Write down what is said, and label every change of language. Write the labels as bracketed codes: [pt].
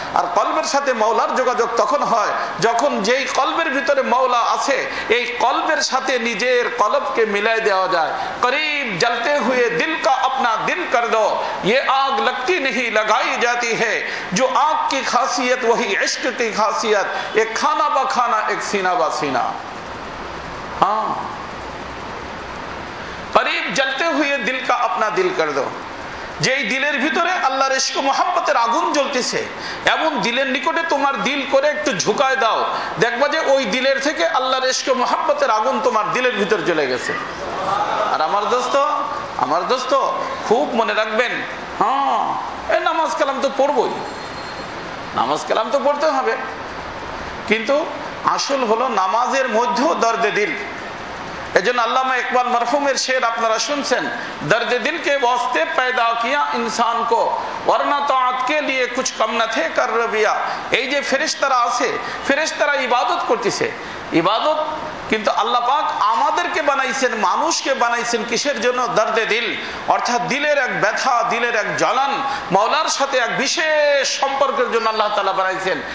[bn] আর কলবের সাথে মাওলার যোগাযোগ তখন হয় যখন যেই কলবের ভিতরে মাওলা আছে এই কলবের সাথে নিজের কলবকে মিলাই দেওয়া যায়। [hi] করিব জ্বলতে হুয়ে দিল কা अपना दिल कर दो, ये आग लगती नहीं लगाई जाती है, जो आग की खासियत वही इश्क की खासियत, एक खाना बा खाना एक सीना बा सीना। हाँ, करीब जलते हुए दिल का अपना दिल कर दो, [bn] যেই দিলের ভিতরে আল্লাহর ইশক মুহাব্বতের আগুন জ্বলতেছে এমন দিলের নিকটে তোমার দিল করে একটু ঝুঁকায় দাও, দেখবা যে ওই দিলের থেকে আল্লাহর ইশক মুহাব্বতের আগুন তোমার দিলের ভিতর জ্বলে গেছে। আর আমার দোস্ত খুব মনে রাখবেন, হ্যাঁ এই নামাজ কালাম তো পড়বই, নামাজ কালাম তো পড়তে হবে, কিন্তু আসল হলো নামাজের মধ্যেও দর্দে দিল। এজন্য আল্লামা ইকবাল মরহুমের শের আপনারা শুনছেন, দর্দে দিল [hi] के वास्ते पैदा किया इंसान को वरना ताअत के लिए कुछ कम न थे कर रबिया। [bn] এই যে ফেরেশতারা আছে, ফেরেশতারা ইবাদত করতেছে, ইবাদত কিন্তু আল্লাহ পাক আমাদেরকে বানাইছেন, মানুষকে বানাইছেন কিসের জন্য? দর্দে দিল, অর্থাৎ দিলের এক ব্যথা, দিলের এক জ্বলন, মাওলার সাথে এক বিশেষ সম্পর্কের জন্য আল্লাহ তাআলা বানাইছেন।